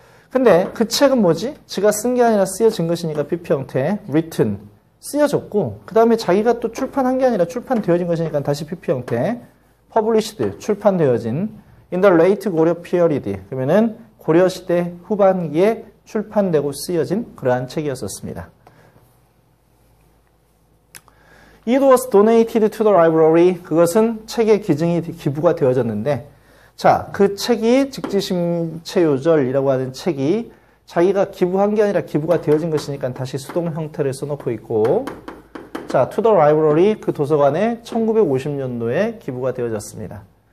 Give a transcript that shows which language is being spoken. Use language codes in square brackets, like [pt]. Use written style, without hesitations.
[ko] 근데 그 책은 뭐지? 지가 쓴 게 아니라 쓰여진 것이니까 PP 형태 written 쓰여졌고 그 다음에 자기가 또 출판한 게 아니라 출판되어진 것이니까 다시 PP 형태 published 출판되어진 in the late 고려 period 그러면은 고려시대 후반기에 출판되고 쓰여진 그러한 책이었었습니다. [en] It was donated to the library. [ko] 그것은 책의 기증이 기부가 되어졌는데 자, 그 책이 직지심체요절이라고 하는 책이 자기가 기부한 게 아니라 기부가 되어진 것이니까 다시 수동 형태를 써놓고 있고, 자, to the library, 그 도서관에 1950년도에 기부가 되어졌습니다.